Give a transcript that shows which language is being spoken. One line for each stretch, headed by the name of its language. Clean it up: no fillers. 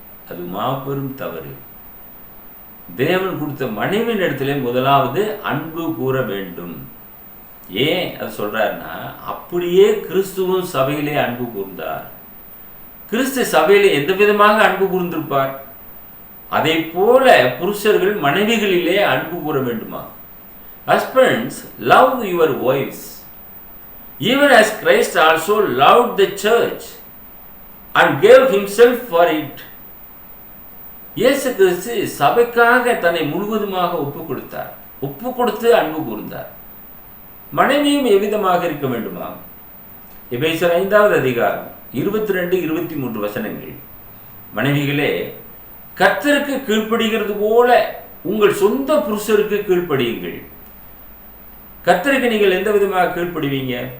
Tamil: அது மாபெரும் தவறு. தேவன் கொடுத்த மனைவியின் இடத்திலே முதலாவது அன்பு கூற வேண்டும். ஏன் அது சொல்றாருன்னா, அப்படியே கிறிஸ்துவும் சபையிலே அன்பு கூர்ந்தார். கிறிஸ்து சபையிலே எந்த விதமாக அன்பு கூர்ந்திருப்பார்? அதை போல புருஷர்கள் மனைவிகளிலே அன்பு கூற வேண்டுமா?
English: Husbands, love your wives, even as Christ also loved the church and gave himself for it.
Tamil: இயேசு கிறிஸ்து சபைக்காக தன்னை முழுவதுமாக ஒப்பு கொடுத்து அன்பு கூர்ந்தார். மனைவியும் எவ்விதமாக இருக்க வேண்டுமா? எபேசியர் 5வது அதிகாரம் 22-23 வசனங்கள். மனைவிகளே கர்த்தருக்கு கீழ்ப்படுகிறது போல உங்கள் சொந்த புருஷருக்கு கீழ்ப்படியுங்கள். கர்த்தருக்கு நீங்கள் எந்த விதமாக கீழ்ப்படுவீங்க?